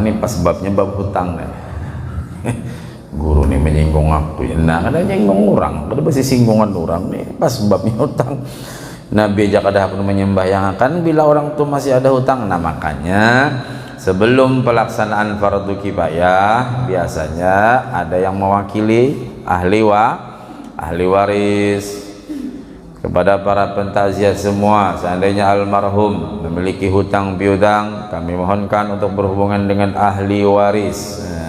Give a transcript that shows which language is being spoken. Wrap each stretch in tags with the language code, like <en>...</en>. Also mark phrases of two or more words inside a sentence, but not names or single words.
<bjn>Ini pas babnya bab hutang nih. Guru nih menyinggung aku, nah kada nyinggung orang, kada bisi singgungan orang nih pas babnya hutang. Nabi aja kada pun menyembahyangkan bila orang tuh masih ada hutang.</bjn> <id>Nah makanya sebelum pelaksanaan fardu kifayah biasanya ada yang mewakili ahli waris kepada para pentakziah semua. Seandainya almarhum memiliki hutang piutang, kami mohonkan untuk berhubungan dengan ahli waris.</id>